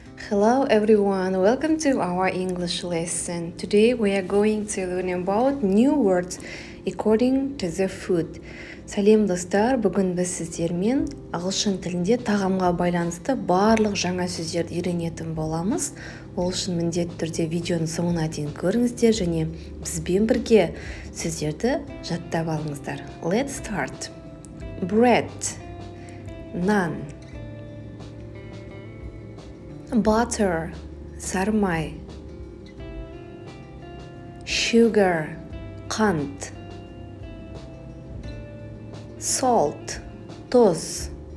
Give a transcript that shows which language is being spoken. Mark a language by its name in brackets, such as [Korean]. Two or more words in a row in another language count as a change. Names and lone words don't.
[English] Hello everyone, welcome to our English lesson. Today we are going to learn about new words according to the food. [Kazakh] Сәлем достар, бүгін біз сіздермен ағылшын тілінде тағамға байланысты барлық жаңа сөздерді үйренетін боламыз. Ол үшін міндетті түрде видеоның соңына дейін көріңіздер және бізбен бірге сөздерді жаттап алыңыздар. [English] Let's start. Bread, naan. Butter, sarmay. Sugar, qand. Salt, toz.